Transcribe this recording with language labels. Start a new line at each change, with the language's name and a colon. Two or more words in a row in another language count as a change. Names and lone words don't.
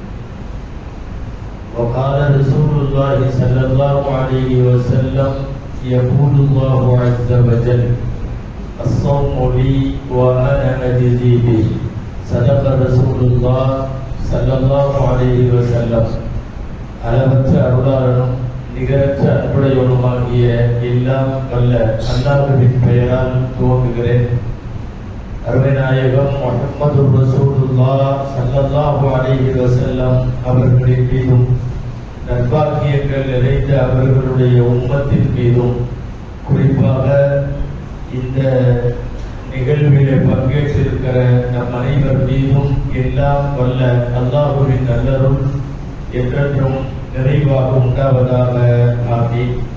Arabic: وقال رسول الله صلى الله عليه وسلم يقول الله عز وجل الصوم لي وأنا أجزي به صدق رسول الله صلى الله عليه وسلم
Tamil: அளவற்ற அருளாளனும் நிகரற்ற அன்புடையவனுமாகிய எல்லாம் வல்ல அல்லாஹ்வின் பெயரால் துவங்குகிறேன். அருமைநாயகம் முஹம்மது
Arabic: رسول الله صلى الله عليه وسلم
Tamil: அவர்களின் மீதும் நற்பாக்கியங்கள் நிறைந்த அவர்களுடைய உம்மத்தின் மீதும் குறிப்பாக இந்த நிகழ்விலே பங்கேற்றிருக்கிற நம் அனைவர் மீதும் எல்லாம் வல்ல அல்லாஹ்வின் நல்லருள் என்றென்றும் நிறைவாக உண்டாவதாக ஆமீன்.